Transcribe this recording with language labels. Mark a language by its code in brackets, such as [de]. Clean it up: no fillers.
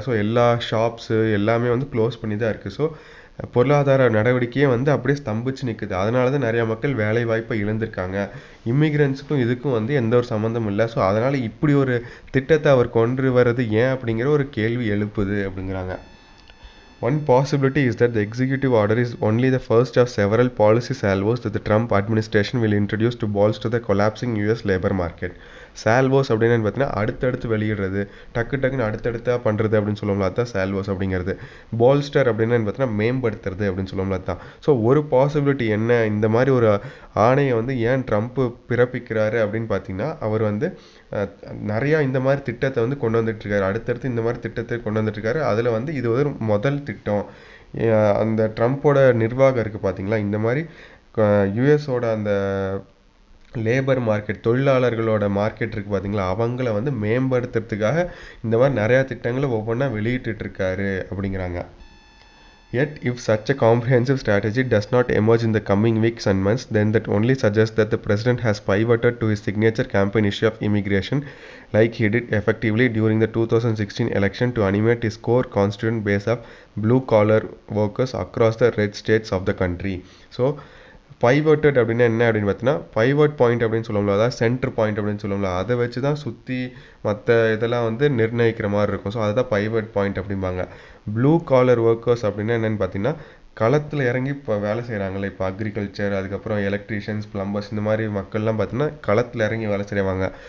[ta] So எல்லா shops எல்லாமே வந்து க்ளோஸ் பண்ணி தான் இருக்குது. ஸோ பொருளாதார நடவடிக்கையே வந்து அப்படியே ஸ்தம்பிச்சு நிற்குது. அதனால தான் நிறையா மக்கள் வேலை வாய்ப்பை இழந்திருக்காங்க. இமிக்ரெண்ட்ஸுக்கும் இதுக்கும் வந்து எந்த ஒரு சம்மந்தமும் இல்லை. ஸோ அதனால் இப்படி ஒரு திட்டத்தை அவர் கொண்டு வர்றது ஏன் அப்படிங்கிற ஒரு கேள்வி எழுப்புது அப்படிங்கிறாங்க. [en] One possibility is that the executive order is only the first of several policy salvos that the Trump administration will introduce to bolster the collapsing US labor market. [ta] சால்வோஸ் அப்படின்னு பார்த்தீங்கன்னா அடுத்தடுத்து வெளியிடுறது, டக்குன்னு அடுத்தடுத்தாக பண்ணுறது அப்படின்னு சொல்லுவோம்ல, அதுதான் சால்வோஸ் அப்படிங்கிறது. போல்ஸ்டர் அப்படின்னு பார்த்தீங்கன்னா மேம்படுத்துறது அப்படின்னு சொல்லுவோம்ல, அதுதான். ஸோ ஒரு பாசிபிலிட்டி என்ன, இந்த மாதிரி ஒரு ஆணையை வந்து ஏன் ட்ரம்ப் பிறப்பிக்கிறாரு அப்படின்னு பார்த்தீங்கன்னா, அவர் வந்து நிறையா இந்த மாதிரி திட்டத்தை வந்து கொண்டு வந்துட்டுருக்காரு. அடுத்தடுத்து இந்த மாதிரி திட்டத்தை கொண்டு வந்துட்டுருக்காரு. அதில் வந்து இது ஒரு முதல் திட்டம். அந்த ட்ரம்ப்போட நிர்வாகம் இருக்குது பார்த்தீங்களா, இந்த மாதிரி யூஎஸோட அந்த லேபர் மார்க்கெட், தொழிலாளர்களோட மார்க்கெட் இருக்குது பார்த்தீங்களா, அவங்கள வந்து மேம்படுத்துறதுக்காக இந்த மாதிரி நிறையா திட்டங்களை ஒவ்வொன்றா வெளியிட்டுருக்காரு அப்படிங்கிறாங்க. [en] Yet, if such a comprehensive strategy does not emerge in the coming weeks and months, then that only suggests that the president has pivoted to his signature campaign issue of immigration, like he did effectively during the 2016 election to animate his core constituent base of blue-collar workers across the red states of the country. [ta] So, பைவர்ட்டட் அப்படின்னா என்ன அப்படின்னு பார்த்தீங்கன்னா, பைவர்ட் point அப்படின்னு சொல்லுவோம்ல, அதாவது centre point அப்படின்னு சொல்லுவோம்ல, அதை வச்சு தான் சுற்றி மற்ற இதெல்லாம் வந்து நிர்ணயிக்கிற மாதிரி இருக்கும். ஸோ அதுதான் பைவர்ட் பாயிண்ட் அப்படிம்பாங்க. ப்ளூ காலர் ஒர்க்கர்ஸ் அப்படின்னா என்னென்னு பார்த்தீங்கன்னா, களத்தில் இறங்கி இப்போ வேலை செய்கிறாங்களே, இப்போ அக்ரிகல்ச்சர், அதுக்கப்புறம் எலக்ட்ரீஷியன்ஸ், பிளம்பர்ஸ், இந்த மாதிரி மக்கள்லாம் பார்த்தீங்கன்னா களத்தில் இறங்கி வேலை செய்வாங்க.